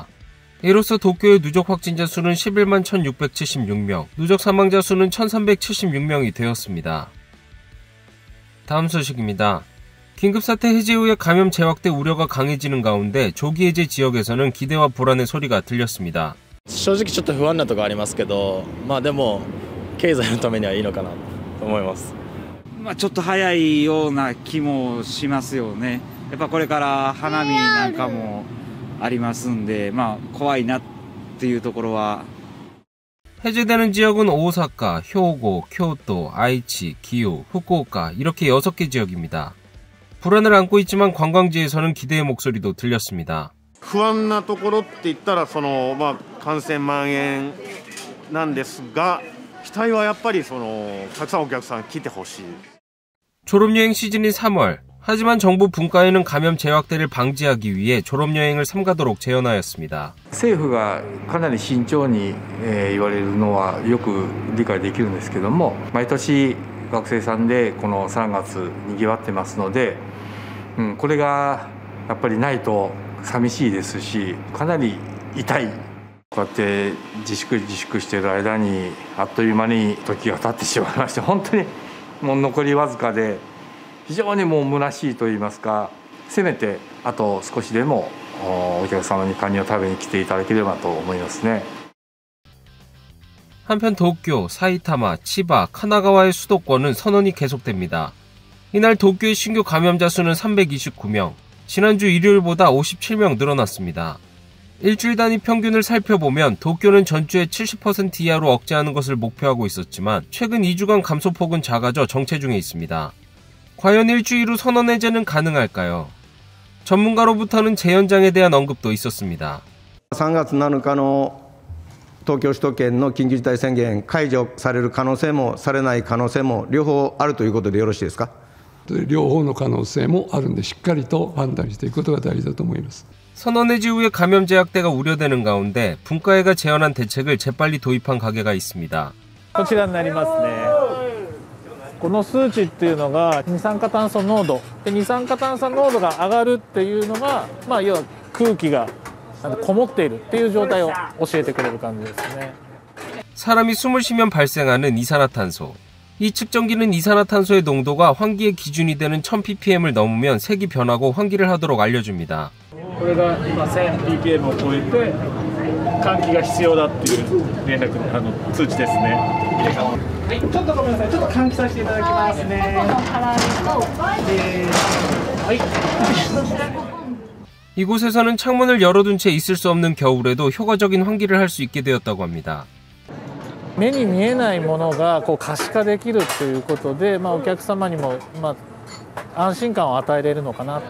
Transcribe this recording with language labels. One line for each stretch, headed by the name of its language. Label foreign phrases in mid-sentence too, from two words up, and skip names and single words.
Korean: 이로써 도쿄의 누적 확진자 수는 11만 1676명, 누적 사망자 수는 1376명이 되었습니다. 다음 소식입니다. 긴급사태 해제 후에 감염 재확대 우려가 강해지는 가운데 조기 해제 지역에서는 기대와 불안의 소리가 들렸습니다.
Japanese: 正直ちょっと不安なところありますけど、でも経済のためにはいいのかなと思います。ちょっと早いような気もしますよね。やっぱこれから花見なんかもありますんで、怖いなっていうところは。
Korean: 해제되는 지역은 오사카, 효고, 교토, 아이치, 기후, 후쿠오카 이렇게 6개 지역입니다. 불안을 안고 있지만 관광지에서는 기대의 목소리도 들렸습니다.
Japanese: 不安なところって言ったら感染蔓延なんですが、期待はやっぱりたくさんお客さん来てほしい。
Korean: 졸업여행 시즌인 3월, 하지만 정부 분과에는 감염 재확대를 방지하기 위해 졸업여행을 삼가도록 제언하였습니다.
Japanese: 政府がかなり慎重に言われるのはよく理解できるんですけども、毎年学生さんでこの3月にぎわってますので、これがやっぱりないと寂しいですし、かなり痛い。こうやって自粛している間にあっという間に時が経ってしまいまして、本当にもう残りわずかで非常にもう虚しいと言いますか、せめてあと少しでもお客様にカニを食べに来ていただければと思いますね。
Korean: 한편 도쿄, 사이타마, 치바, 카나가와의 수도권은 선언이 계속됩니다. 이날 도쿄의 신규 감염자 수는 329명, 지난주 일요일보다 57명 늘어났습니다. 일주일 단위 평균을 살펴보면 도쿄는 전주의 70% 이하로 억제하는 것을 목표하고 있었지만 최근 2주간 감소폭은 작아져 정체 중에 있습니다. 과연 일주일 후 선언 해제는 가능할까요? 전문가로부터는 재연장에 대한 언급도 있었습니다.
Japanese: 3 月7日の東京首都圏の緊急事態宣言解除される可能性もされない可能性も両方あるということでよろしいですか？両方の可能性もあるんでしっかりと判断していくことが大事だと思います。
Korean: 선언 해제 후에 감염 재확대가 우려되는 가운데 분과회가 제언한 대책을 재빨리 도입한 가게가 있습니다.
Japanese: こちらになりますね。この数値っていうのが二酸化炭素濃度で、二酸化炭素濃度が上がるっていうのが、要は空気がこもっているっていう状態を教えてくれる感じですね。
Korean: 사람이 숨을 쉬면 발생하는 이산화탄소. 이 측정기는 이산화탄소의 농도가 환기의 기준이 되는 1000ppm을 넘으면 색이 변하고 환기를 하도록 알려줍니다.
Japanese: これが今 1000ppm を超えて換気が必要だっていう連絡通知ですね。はい、ちょっとごめんなさい。ちょっと換気させていただきますね。はい。
Korean: 이곳에서는 창문을 열어둔 채 있을 수 없는 겨울에도 효과적인 환기를 할 수 있게 되었다고 합니다.
Japanese: 目に見えないものが可視化できるということで、お客様にも安心感を与えれるのかな。